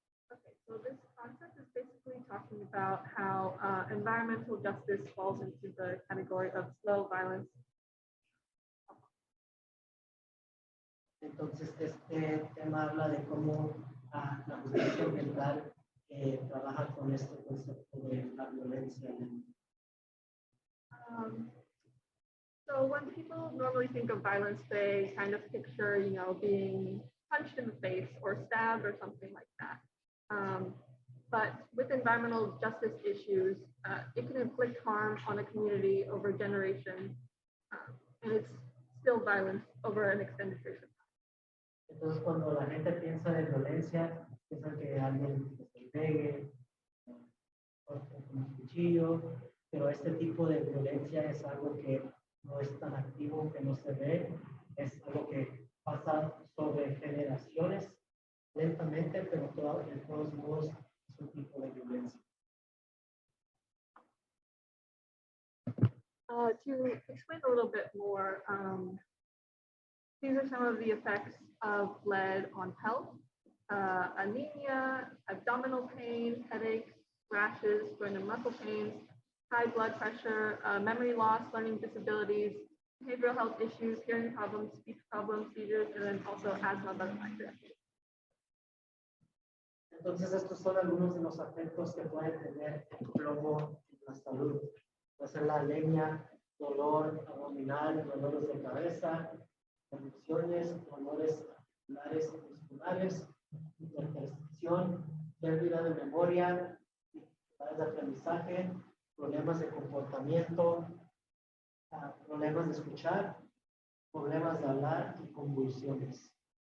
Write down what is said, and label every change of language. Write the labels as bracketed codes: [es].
[en] Okay, so this concept is basically talking about how environmental justice falls into the category of slow violence. [es] Entonces, este tema habla de cómo la justicia ambiental trabaja con este concepto de la violencia lenta. [en] So when people normally think of violence, they kind of picture, being punched in the face or stabbed or something like that. But with environmental justice issues, it can inflict harm on a community over generations, and it's still violence over an extended period of time. [es] Entonces, cuando la gente piensa de violencia, piensa que alguien se pegue con un cuchillo, pero este tipo de violencia es algo que no es tan activo, que no se ve, es algo que pasa sobre generaciones lentamente, pero de todos modos es un tipo de violencia. [en] To explain a little bit more, these are some of the effects of lead on health: anemia, abdominal pain, headaches, rashes, joint and muscle pains, high blood pressure, memory loss, learning disabilities, behavioral health issues, hearing problems, speech problems, seizures, and then also asthma, bronchitis. [es] Entonces, estos son algunos de los efectos que puede tener el plomo en la salud. Puede ser la anemia, dolor abdominal, dolores de cabeza, convulsiones, dolores articulares y musculares, hipertensión, pérdida de memoria, dificultades de aprendizaje, problemas de comportamiento, problemas de escuchar, problemas de hablar y convulsiones.